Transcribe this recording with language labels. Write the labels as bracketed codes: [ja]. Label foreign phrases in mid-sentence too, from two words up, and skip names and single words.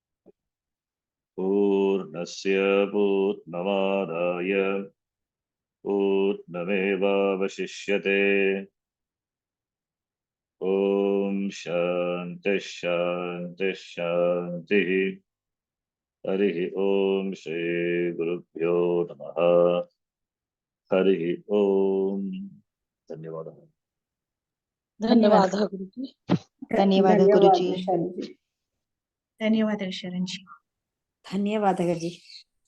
[sa] पूर्णस्य पूर्णमादाय पूर्णमेव वशिष्यते ॐ शान्तिः शान्तिः शान्तिः हरिः ॐ श्री गुरुभ्यो नमः हरिः ॐ धन्यवाद. [kn] ಧನ್ಯವಾದ ಗುರುಜಿ. ಧನ್ಯವಾದ ಗುರುಜಿ. ಶಾಲಿಜಿ. ಧನ್ಯವಾದ ಶರಣ್ಜಿ. ಧನ್ಯವಾದಗಳು ಜಿ.